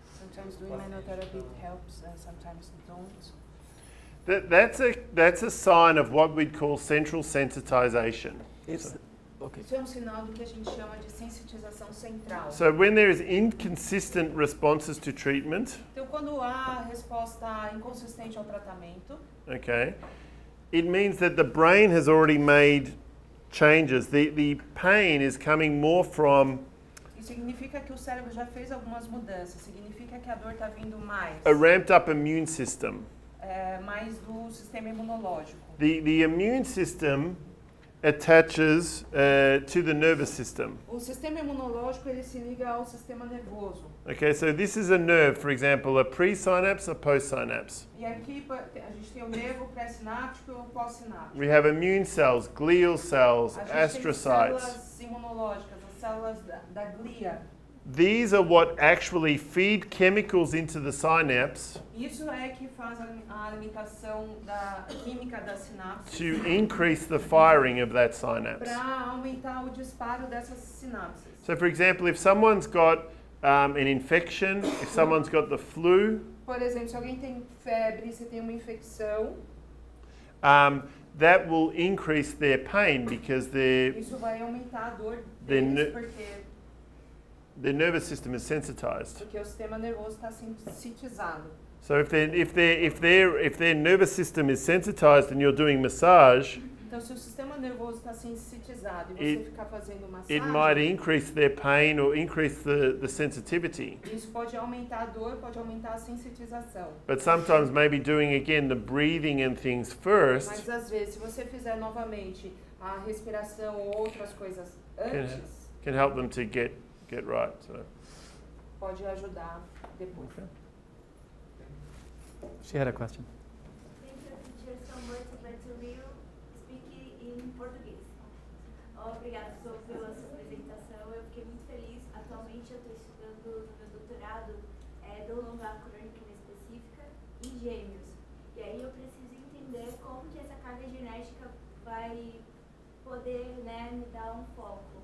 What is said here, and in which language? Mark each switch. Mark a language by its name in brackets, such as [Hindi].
[English] Sometimes doing manual therapy helps, and sometimes don't. That's a sign of what we'd call central sensitization. Okay. [Portuguese] Isso é um sinal do que a gente chama de sensitização central. [English] So when there is inconsistent responses to treatment, [Portuguese] Então, quando há resposta inconsistente ao tratamento, [English] okay, it means that the brain has already made changes. The pain is coming more from [Portuguese] isso significa que o cérebro já fez algumas mudanças. Significa que a dor está vindo mais, [English] a ramped up immune system. [Portuguese] mais do sistema imunológico. [English] The immune system attaches to the nervous system. [Portuguese] O sistema imunológico ele se liga ao sistema nervoso. [English] Okay, so this is a nerve, for example, a pre-synapse, a post-synapse. [Portuguese] E aqui a gente tem o nervo pré-sináptico e o pós-sináptico. [English] We have immune cells, glial cells, [Portuguese] A gente tem [English] astrocytes. [Portuguese] células imunológicas, as células da glia. [English] These are what actually feed chemicals into the synapse [Portuguese] Isso é que faz a alimentação da química da sinapse [English] to increase the firing of that synapse. [Portuguese] para aumentar o disparo dessas sinapses. [English] So, for example, if someone's got an infection, if someone's got the flu, [Portuguese] Por exemplo, se alguém tem febre, se tem uma infecção, [English] that will increase their pain because [Portuguese] isso vai aumentar a dor [English] The [Portuguese] deles ne- porque [English] their nervous system is sensitized. [Portuguese] o sistema nervoso está sensitizado. [English] So if their nervous system is sensitized and you're doing massage, [Portuguese] Então, se o sistema nervoso está sensitizado e você ficar fazendo [English] it might [Portuguese] massagem, [English] increase their pain or increase the sensitivity. [Portuguese] isso pode aumentar a dor, pode aumentar a sensitização. [English] But sometimes maybe doing again the breathing and things first [Portuguese] Mas às vezes, se você fizer novamente a respiração ou outras coisas antes, [English] can help them to get right. So. [Portuguese] pode ajudar depois. [English] Okay. She had a question. Thank you, teacher, so much, but will speak in português. [Portuguese] Obrigada pela sua apresentação. Eu fiquei muito feliz. Atualmente eu estou estudando no meu doutorado prolongar crônica específica em gêmeos. E aí eu preciso entender como que essa carga genética vai poder, né, me dar um foco.